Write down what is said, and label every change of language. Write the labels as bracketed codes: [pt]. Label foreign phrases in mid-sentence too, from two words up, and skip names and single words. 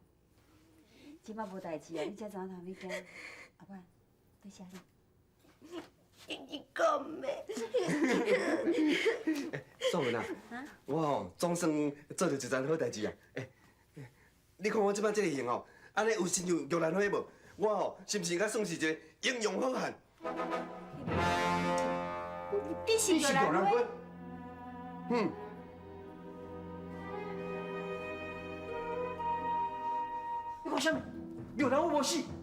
[nan] 即摆无代志啊，你才知影通要惊。阿妹，多谢你。你讲咩？爽文啊，我吼总算做着一件好代志啊！你看我即摆这个型吼，安尼有亲像玉兰花无？我吼是毋是才算是一个英勇好汉？你是玉兰花？你讲啥物？玉兰花无死？